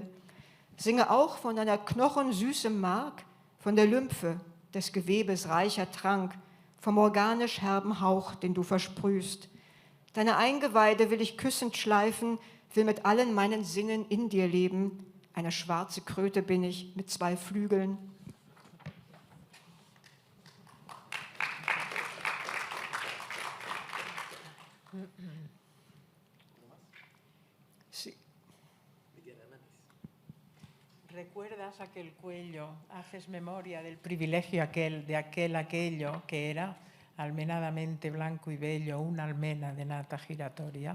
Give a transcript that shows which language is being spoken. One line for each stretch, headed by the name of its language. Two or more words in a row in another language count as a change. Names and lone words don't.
German: Singe auch von deiner Knochen süßem Mark, von der Lymphe, des Gewebes reicher Trank, vom organisch herben Hauch, den du versprühst. Deine Eingeweide will ich küssend schleifen, will mit allen meinen Sinnen in dir leben. Eine schwarze Kröte bin ich mit 2 Flügeln.
Spanish: Sí. ¿Recuerdas aquel cuello? ¿Haces memoria del privilegio aquel, de aquello que era, almenadamente blanco y bello, una almena de nata giratoria?